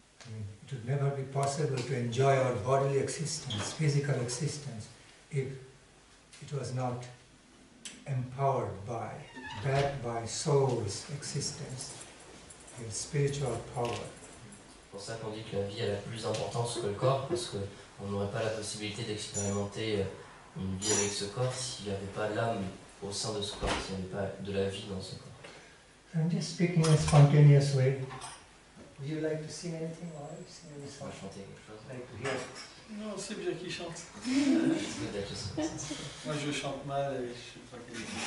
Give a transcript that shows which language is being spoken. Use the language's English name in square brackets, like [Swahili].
[English] It would never be possible to enjoy our bodily existence, physical existence, if it was not empowered by, backed by soul's existence, the spiritual power. [French] C'est pour ça qu'on dit que la vie a la plus importance que le corps, parce qu'on n'aurait pas la possibilité d'expérimenter une vie avec ce corps s'il n'y avait pas l'âme au sein de ce corps, s'il n'y avait pas de la vie dans ce corps. [English] I'm just speaking in a spontaneous way. Would you like to sing anything or sing any [French] On va [English] song? [French] chanter quelque chose. [English] Like to hear? [French] Non, c'est bien qu'il chante. C'est peut-être juste comme ça. Moi je chante mal et je sais pas quel est.